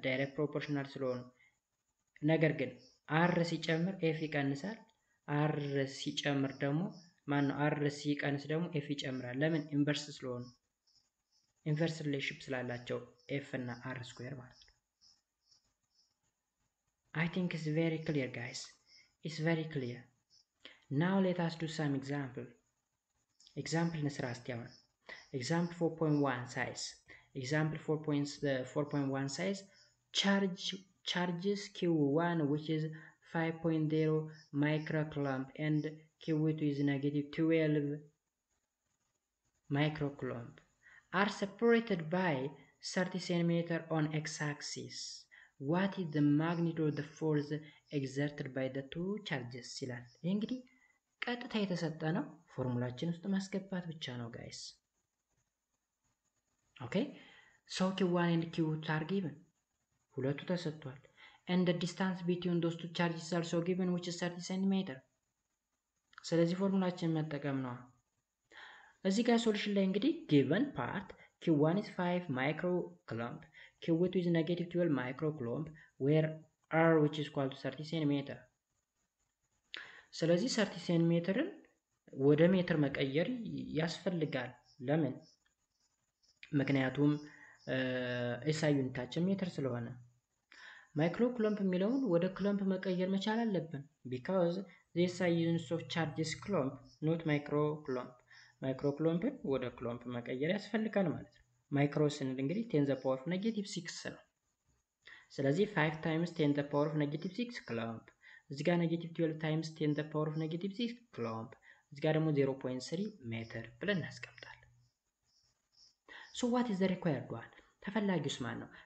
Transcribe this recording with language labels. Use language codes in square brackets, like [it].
[am] ዳይሬክት ፕሮፖርሽናል ስለሆኑ። ነገር ግን r ሲጨምር ኤፍ ይቀንሳል። r ሲጨምር ደግሞ r ሲቀንስ ደግሞ ኤፍ ይጨምራል። ለምን? ኢንቨርስ ስለሆኑ ኢንቨርስ ሪሌሽንሺፕ ስላላቸው ኤፍ እና r ስኩዌር ማለት ነው። [en] I think it's very clear guys. It's very clear. Now let us do some example. [am] Example እንስራ እስቲ አሁን example 4.1 size. [en] Example 4.1 size charges Q1 which is 5.0 microcoulomb and Q2 is negative 12 microcoulomb are separated by 30 cm on x-axis. What is the magnitude of the force exerted by the two charges [am] ይላል። ይህ እንግዲህ ቀጥታ የተሰጠ ነው። ፎርሙላችን ውስጥ ማስገባት ብቻ ነው ጋይስ። [en] ኦኬ so Q1 and Q2 are given. [am] ሁለቱ ተሰጥቷል። [en] and the distance between those two charges is also given which is 30 cm. [am] ስለዚህ ፎርሙላችን መጠቀም ነው። እዚህ ጋር ሶሉሽን ላይ እንግዲህ [en] given part Q1 is 5 microcoulomb, Q2 is negative 12 microcoulomb where R which is equal to 30 cm. [am] ስለዚህ 30 ሴንቲሜትርን ወደ ሜትር መቀየር ያስፈልጋል። ለምን? ምክንያቱም ኤስአይ ዩኒታችን ሜትር ስለሆነ ማይክሮኩሎምብ የሚለውን ወደ ኩሎምብ መቀየር መቻል አለብን። [en] because the SI units of charge is coulomb not microcoulomb. [am] ማይክሮኩሎምብን ወደ ኩሎምብ መቀየር ያስፈልጋል ማለት ነው። ማይክሮ ስንል እንግዲህ 10 the power of negative 6 ነው። ስለዚህ 5 times 10 the power of negative 6 coulomb እዚህ ጋር negative 12 times 10 the power of negative 6 coulomb እዚህ ጋር ደግሞ 0.3 ሜትር ብለን እናስቀምጣለን። [en] so what is the required one? [am] ተፈላጊውስ ማን ነው?